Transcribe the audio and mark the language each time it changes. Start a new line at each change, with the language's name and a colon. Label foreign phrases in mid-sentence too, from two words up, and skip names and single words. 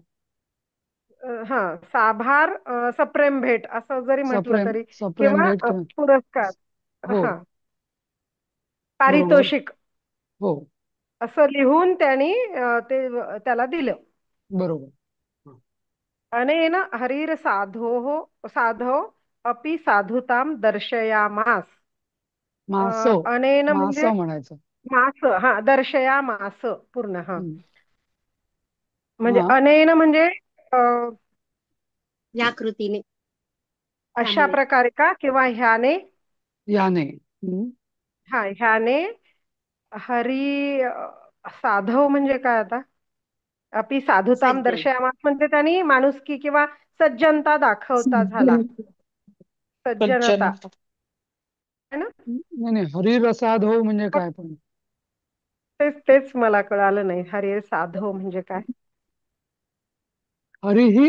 Marathi: हा, साभार सप्रेम भेट असं जरी म्हटलं सप्रेम तरी, सप्रेम किंवा भेट किंवा पुरस्कार, हो. हा बरोबर. पारितोषिक हो. असं लिहून त्यांनी ते त्याला दिलं. बरोबर. हा.
Sanskrit: अनेन हरीर साधो अपि साधुतां दर्शयामास.
Marathi: मास. अनेन मास म्हणजे म्हणायचं. मास, हा दर्शयामास पूर्ण, हा हम्म. म्हणजे हा. अनेन म्हणजे या कृतीने अशा त्यामुळे प्रकारे का, किंवा ह्याने. याने. हम्म. हा, ह्याने हरी साधव म्हणजे काय आता?
Sanskrit: अपि साधुताम
Marathi: सज्जन दर्शयामास म्हणजे त्यांनी माणुसकी किंवा सज्जनता दाखवता झाला. सज्जनता सज्जन.
Hindi: है ना?
Marathi: नाही नाही, हरिरसाधव म्हणजे काय पण. तेच मला कळालं नाही, हरी साधव म्हणजे काय. हरिही